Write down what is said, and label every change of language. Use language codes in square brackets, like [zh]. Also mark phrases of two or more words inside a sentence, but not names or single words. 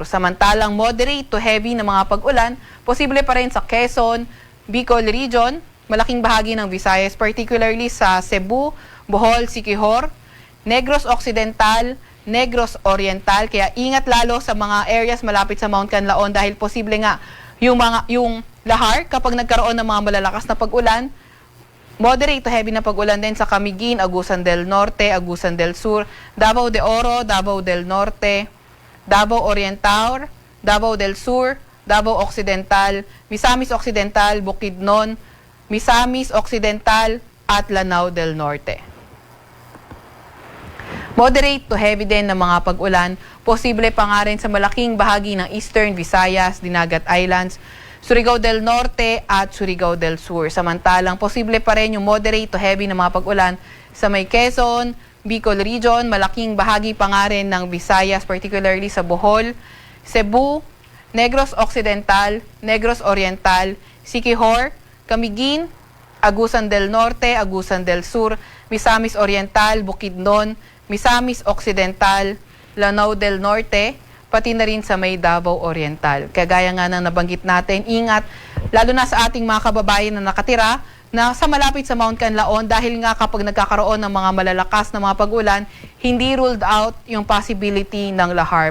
[tl] Samantalang [en] moderate to heavy [tl] na mga pag-ulan, posible pa rin sa Quezon, Bicol Region, malaking bahagi ng Visayas, particularly sa Cebu, Bohol, Siquijor, Negros Occidental, Negros Oriental. Kaya ingat lalo sa mga areas malapit sa Mount Canlaon dahil posible nga yung lahar kapag nagkaroon ng mga malalakas na pag-ulan. [en] Moderate to heavy [tl] na pag-ulan din sa Camiguin, Agusan del Norte, Agusan del Sur, Davao de Oro, Davao del Norte, Davao Oriental, Davao del Sur, Davao Occidental, Misamis Occidental, Bukidnon, Misamis Occidental at Lanao del Norte. [en] Moderate to heavy [tl] din na mga pag-ulan, posible pa nga rin sa malaking bahagi ng Eastern Visayas, Dinagat Islands, Surigao del Norte at Surigao del Sur. Samantalang posible pa rin yung [en] moderate to heavy [tl] na mga pag-ulan sa may Quezon, Bicol Region, malaking bahagi pa nga rin ng Visayas, particularly sa Bohol, Cebu, Negros Occidental, Negros Oriental, Siquijor, Camiguin, Agusan del Norte, Agusan del Sur, Misamis Oriental, Bukidnon, Misamis Occidental, Lanao del Norte, pati na rin sa may Davao Oriental. Kagaya nga ng nabanggit natin, ingat lalo na sa ating mga kababayan na nakatira na sa malapit sa Mount Canlaon dahil nga kapag nagkakaroon ng mga malalakas na mga pag-ulan, hindi [en] ruled out [tl] yung possibility ng lahar.